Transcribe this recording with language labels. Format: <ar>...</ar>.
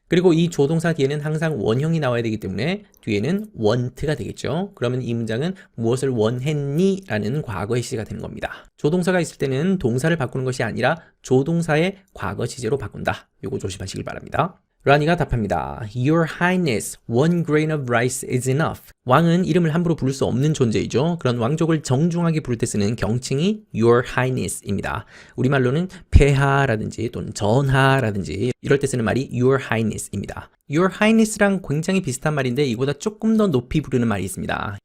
<ko>그리고 이 조동사 뒤에는 항상 원형이 나와야 되기 때문에 뒤에는 want가 되겠죠. 그러면 이 문장은 무엇을 원했니? 라는 과거의 시제가 되는 겁니다. 조동사가 있을 때는 동사를 바꾸는 것이 아니라 조동사의 과거 시제로 바꾼다. 요거 조심하시길 바랍니다. 라니가 답합니다.</ko> <en>Your Highness, one grain of rice is enough.</en> <ko>왕은 이름을 함부로 부를 수 없는 존재이죠. 그런 왕족을 정중하게 부를 때 쓰는 경칭이 Your Highness입니다. 우리말로는 폐하라든지 또는 전하라든지 이럴 때 쓰는 말이 Your Highness입니다. Your Highness랑 굉장히 비슷한 말인데 이보다 조금 더 높이 부르는 말이 있습니다.</ko>